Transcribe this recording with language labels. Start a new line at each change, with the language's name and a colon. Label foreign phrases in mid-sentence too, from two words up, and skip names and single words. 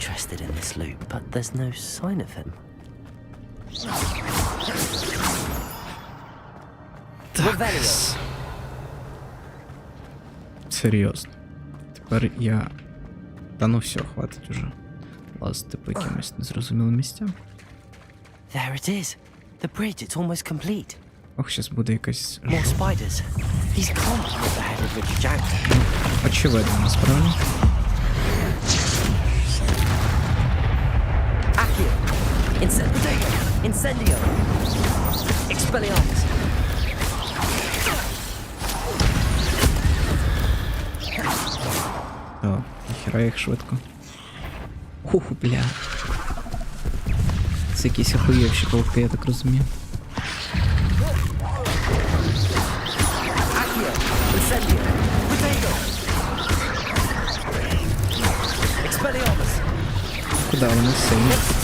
Ukrainian: Так. Серйозно. Тепер я... Та ну все, хватить уже. Лазити по якимось незрозумілим місцям.
English: There it is. The bridge, it's almost complete.
Ukrainian: Ох, щас буде якась...
English: More spiders. He's confident with the head of Richard Jackdaw.
Ukrainian: Очевидно, насправді. Accio.
Latin: Incendio. Expelliarmus.
Ukrainian: О, ніхера їх швидко. Ух, бля. Це якісь охуєвші колки, я так розумію. Куда вони сильні?